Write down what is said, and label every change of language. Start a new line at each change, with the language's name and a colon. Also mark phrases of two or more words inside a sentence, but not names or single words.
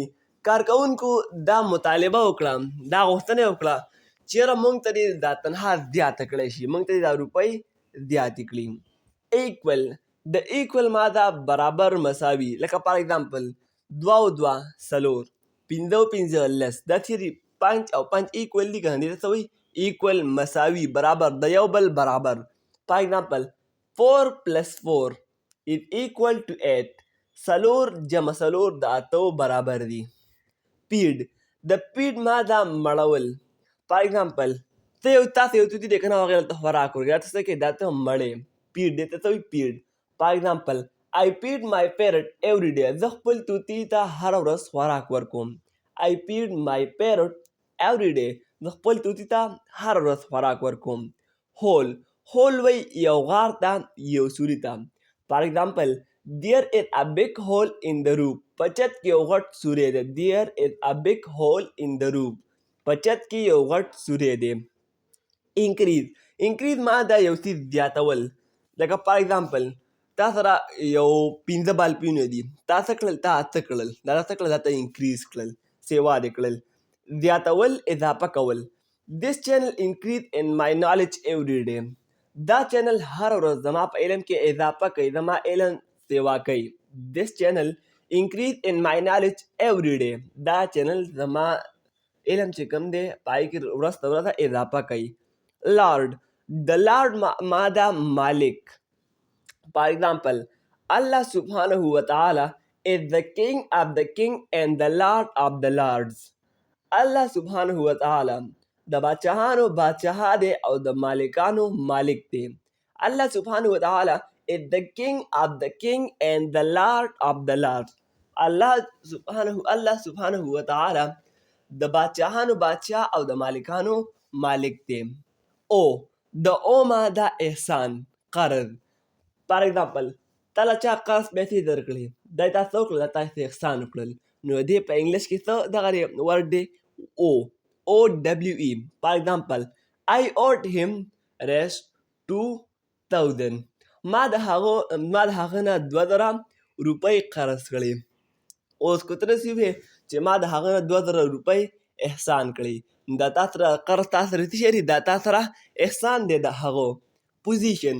Pashto: کارکوونکو دا مطالبه وکړه، دا غوښتنه یې وکړه چېرې موږ ته دې دا تنخوا زیاته کړی شي، موږ ته دې دا روپۍ زیاتې کړي. ایکول. د ایکول ماده برابر، مساوي. لکه
English: for example
Pashto: دوه او دوه څلور، پنځه او پنځه لس. دا چیرې پنج او پنج ایکول دي که نه؟ دې ته څه وایي؟ ایکول، مساوي، برابر، د یو بل برابر.
English: for example 4 + 4 is equal to 8.
Pashto: څلور جمع څلور د اتو برابر دي. پیډ. د پیډ ماده مړول.
English: for example
Pashto: تاسو یو طوطي دی که نه، هغې ته خوراک ورکوي، دا ته څه کوي؟ دا ته مړې. پیډ دې ته څه وایي؟ پیډ.
English: for example I feed my parrot every day.
Pashto: زه خپل طوطي ته هره ورځ خوراک ورکوم.
English: I feed my parrot every day.
Pashto: زه خپل طوطي ته هره ورځ خوراک ورکوم. هول. هول وایي یو غار ته، یو سوري ته.
English: for example there is a big hole in the roof.
Pashto: په چت کې یو غټ سوری دی.
English: there is a big hole in the roof.
Pashto: په چت کې یو غټ سوری دی. انکریز. انکریز ماده یو څیز زیاتول. لکه
English: for example
Pashto: تا سره یو 15 بالپونه دي، تا څه کړل؟ تا اته کړل. دا څه کړل؟ دا ته انکریز کړل، سیوا دې کړل. زیاتول، اضافه کول.
English: this channel increase in my knowledge every day.
Pashto: دا چینل هر ورځ زما په علم کې اضافه کوي، زما علم سیوا کوي.
English: this channel increase in my knowledge every day.
Pashto: دا چینل زما علم چې کوم دی پای کې ورځ تر ورځه اضافه کوي. لارډ. د لارډ ماده مالک.
English: For example,
Arabic: الله سبحانه و تعالى
English: is the king of the king and the lord of the lords.
Arabic: الله سبحانه و تعالى
Pashto: د بادشاهانو بادشاہ دی او د مالکانو مالک دی.
Arabic: الله سبحانه و تعالى
English: is the king of the king and the lord of the lords.
Arabic: الله سبحانه و تعالى
Pashto: د بادشاهانو بادشاہ او د مالکانو مالک دی. او د او ماده احسان، قرض.
English: for example
Pashto: تا له چا قرض پیسې درکړې، دا تا څه وکړل؟ تا ته احسان وکړل. نو دې په انګلیش کې څه دغه ورډ دی؟ او.
English: OWE. for example I owed him rest 2000.
Pashto: ما د هغه نه 2000 روپۍ قرض کړې. اوس که ته داسې وې چې ما د هغه نه 2000 روپۍ احسان کړې، دا تا سره قرض تا سره څه شی دی؟ دا تا سره احسان دی د هغو. پوزیشن.